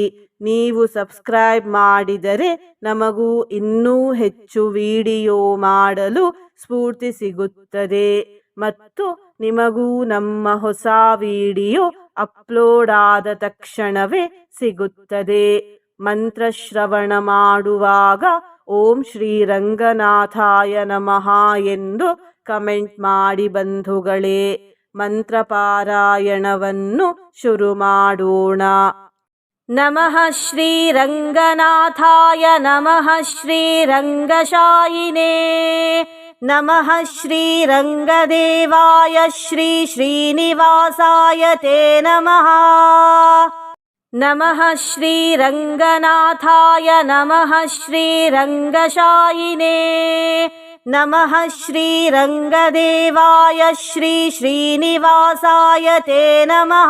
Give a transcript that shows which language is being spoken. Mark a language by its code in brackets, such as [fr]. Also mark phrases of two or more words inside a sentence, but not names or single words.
[kn] ನೀವು ಸಬ್ಸ್ಕ್ರೈಬ್ ಮಾಡಿದರೆ ನಮಗೂ ಇನ್ನೂ ಹೆಚ್ಚು ವಿಡಿಯೋ ಮಾಡಲು ಸ್ಫೂರ್ತಿ ಸಿಗುತ್ತದೆ ಮತ್ತು ನಿಮಗೂ ನಮ್ಮ ಹೊಸ ವಿಡಿಯೋ ಅಪ್ಲೋಡ್ ಆದ ತಕ್ಷಣವೇ ಸಿಗುತ್ತದೆ. ಮಂತ್ರಶ್ರವಣ ಮಾಡುವಾಗ [sa] ಓಂ ಶ್ರೀರಂಗನಾಥಾಯ ನಮಃ [kn] ಎಂದು ಕಮೆಂಟ್ ಮಾಡಿ ಬಂಧುಗಳೇ. ಮಂತ್ರಪಾರಾಯಣವನ್ನು ಶುರು ಮಾಡೋಣ. [sa] ನಮಃ ಶ್ರೀರಂಗನಾಥಾಯ ನಮಃ ಶ್ರೀರಂಗಶಾಯಿನೇ ನಮಃ ಶ್ರೀರಂಗದೇವಾಯ ಶ್ರೀ ಶ್ರೀನಿವಾಸಾಯ ತೇ ನಮಃ. ನಮಃ ಶ್ರೀರಂಗನಾಥಾಯ ನಮಃ ಶ್ರೀರಂಗಶಾಯಿನೇ ನಮಃ ಶ್ರೀರಂಗದೇವಾಯ ಶ್ರೀ ಶ್ರೀನಿವಾಸಾಯ ತೇ ನಮಃ.